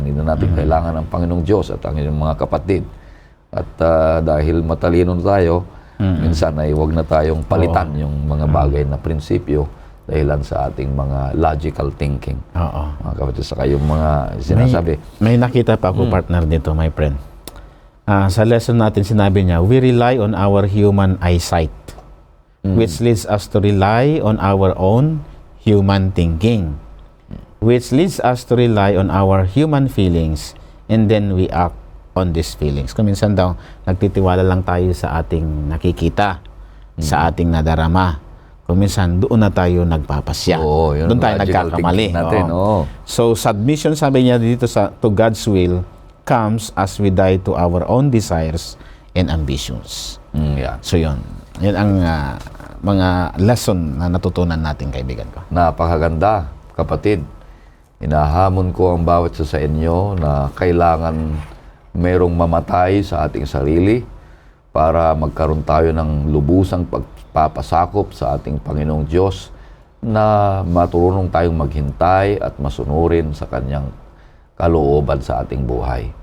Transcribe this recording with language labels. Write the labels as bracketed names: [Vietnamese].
[Filipino] Hindi na natin kailangan ng Panginoong Diyos at ang inyong mga kapatid. At dahil matalino tayo, minsan ay huwag na tayong palitan yung mga bagay na prinsipyo dahilan sa ating mga logical thinking. Oo. Mga kapatid, saka yung mga sinasabi. May nakita pa ako partner dito, my friend. Sa lesson natin sinabi niya, [English] we rely on our human eyesight, which leads us to rely on our own human thinking, which leads us to rely on our human feelings, and then we act on these feelings. [Filipino] Kung minsan daw, nagtitiwala lang tayo sa ating nakikita, sa ating nadarama. Kung minsan, doon na tayo nagpapasya. Doon tayo nagkakamali. Natin, [English] So, submission, [Filipino] sabi niya dito [English] to God's will, comes as we die to our own desires and ambitions. Yeah. [Filipino] So, yun. Yan ang mga lesson na natutunan natin, kaibigan ko. Napakaganda, kapatid. Inahamon ko ang bawat isa sa inyo na kailangan merong mamatay sa ating sarili para magkaroon tayo ng lubusang pagpapasakop sa ating Panginoong Diyos na matulunong tayong maghintay at masunurin sa Kanyang kalooban sa ating buhay.